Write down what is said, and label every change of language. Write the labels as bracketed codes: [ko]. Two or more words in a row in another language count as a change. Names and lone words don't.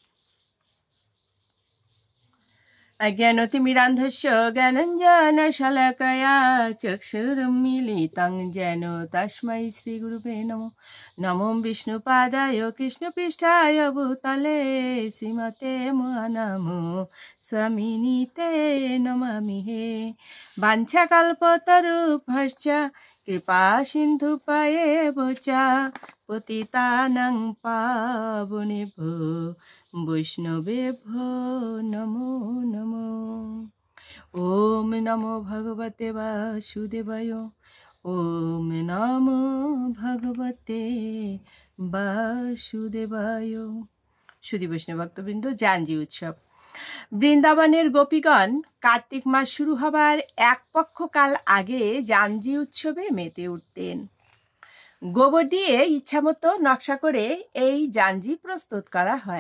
[sa] জ্ঞানতিমিরান্ধস্য জ্ঞানঞ্জন শলাকয়া চক্ষুরুন্মিলিतं যেন তস্मै শ্রীগুরুবে নমঃ। নমো বিষ্ণুপাদায় কৃষ্ণপৃষ্ঠায় ভূতলে শ্রীমতে মহানামো স্বামিনীতে নমামি হে। বাঞ্ছাকল্পতরুভ্যশ্চ কৃপা সিন্ধুপায়েব চ পতিতানাং পাবনেভ্যো বৈষ্ণবেভ্যো নমো নমো। ওম নমো ভগবতে বাসুদেবায়। ওম নমো ভগবতে বাসুদেবায়। [bn] সুধী বৈষ্ণব ভক্তবৃন্দ, জাঞ্জি উৎসব। বৃন্দাবনের গোপীগণ কার্তিক মাস শুরু হবার এক পক্ষকাল আগে জাঞ্জি উৎসবে মেতে উঠতেন। গোবর দিয়ে ইচ্ছামতো নকশা করে এই জাঞ্জি প্রস্তুত করা হয়।